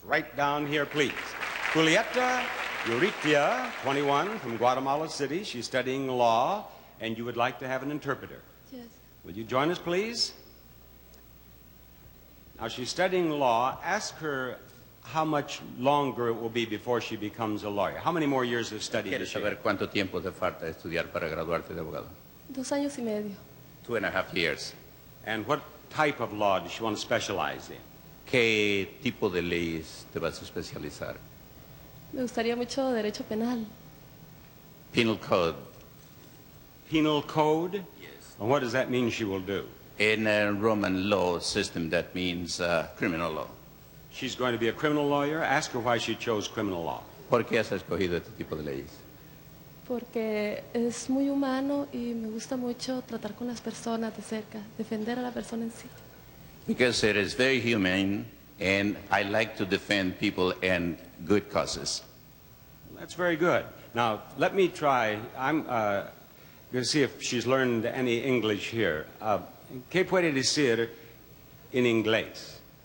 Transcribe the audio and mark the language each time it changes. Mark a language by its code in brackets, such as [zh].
[en] Right down here, please. Julieta Uritia, 21, from Guatemala City. She's studying law, and you would like to have an interpreter. Yes. Will you join us, please? Now, she's studying law. Ask her how much longer it will be before she becomes a lawyer. How many more years of study does [es] ¿Quieres [en] she [es] saber [en] have? [es] cuánto tiempo te falta estudiar para graduarte de abogado? 2 años y medio. [en] 2.5 years. And what type of law does she want to specialize in? [es] ¿Qué tipo de leyes te vas a especializar? Me gustaría mucho derecho penal. [en] Penal Code. Penal code? Yes. And what does that mean she will do? In a Roman law system, that means criminal law. She's going to be a criminal lawyer. Ask her why she chose criminal law. [es] ¿Por qué has escogido este tipo de leyes? Porque es muy humano y me gusta mucho tratar con las personas de cerca, defender a la persona en sí. [en] Because it is very humane, and I like to defend people and good causes. That's very good. Now, let me try. I'm going to see if she's learned any English here. [es] ¿Qué puede decir en inglés?